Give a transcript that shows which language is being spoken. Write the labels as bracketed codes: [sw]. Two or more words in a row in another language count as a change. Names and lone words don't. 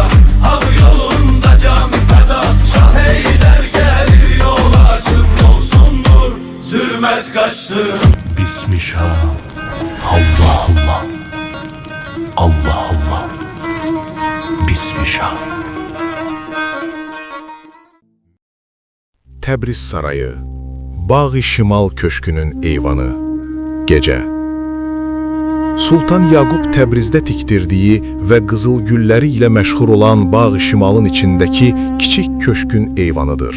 [tr] Hak yolunda can feda, Şah Heydər gelir yol açın, doğsun nur, zulmet kaçsın. [ar] بسم الله، الله، الله، الله، الله، بسم الله. [az] Təbriz Sarayı, Bağ-ı Şimal Köşkünün eyvanı, gece. Sultan Yaqub Təbrizdə tikdirdiyi və qızıl gülləri ilə məşhur olan Bağ-ı Şimalın içindəki kiçik köşkün eyvanıdır.